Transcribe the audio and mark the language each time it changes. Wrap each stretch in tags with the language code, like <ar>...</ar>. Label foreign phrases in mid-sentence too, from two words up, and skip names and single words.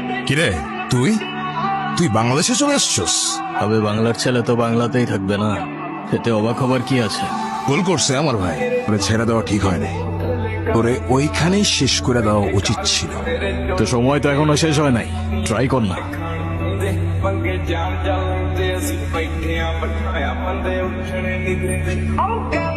<bn>কিরে তুই তুই বাংলাদেশে চলে আসছস? তবে বাংলার ছেলে তো বাংলাতেই থাকবে না, এতে অবাক হবার কি আছে? ভুল করছে আমার ভাই, ওরে ছেড়ে দেওয়া ঠিক হয় নাই, ওরে ওইখানেই শেষ করে দেওয়া উচিত ছিল। তো সময় তো এখনো শেষ হয় নাই, ট্রাই কর না।</bn> <pa>ਪੰਗੇ ਜਾਣ ਚੱਲਦੇ ਅਸੀਂ ਬੈਠੇ ਆਂ ਬਿਠਾਇਆ ਬੰਦੇ ਉੱਠਣੇ ਨਹੀਂ ਦਿੰਦੇ</pa>